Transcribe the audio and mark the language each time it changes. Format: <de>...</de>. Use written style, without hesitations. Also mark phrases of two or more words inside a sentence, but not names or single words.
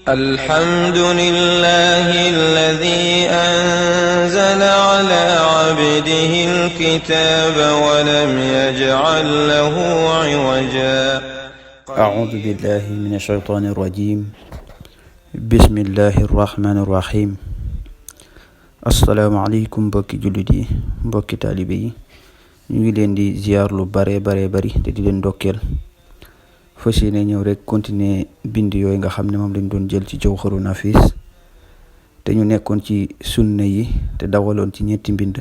<ar>الحمد لله الذي أنزل على عبده الكتاب ولم يجعل له عوجا. أعوذ بالله من الشيطان الرجيم. بسم الله الرحمن الرحيم. السلام عليكم</ar> <wo>mbokki jullit yi, mbokki taalibe yi, ñu ngi leen di ziar lu bare bari te di leen ndokkeel. fas yéene ñëw rek continuer bind yooyu nga xam ne moom lañ doon jël ci Jawharu Nafis te ñu nekkoon ci sunna yi te dawaloon ci ñetti mbind.</wo>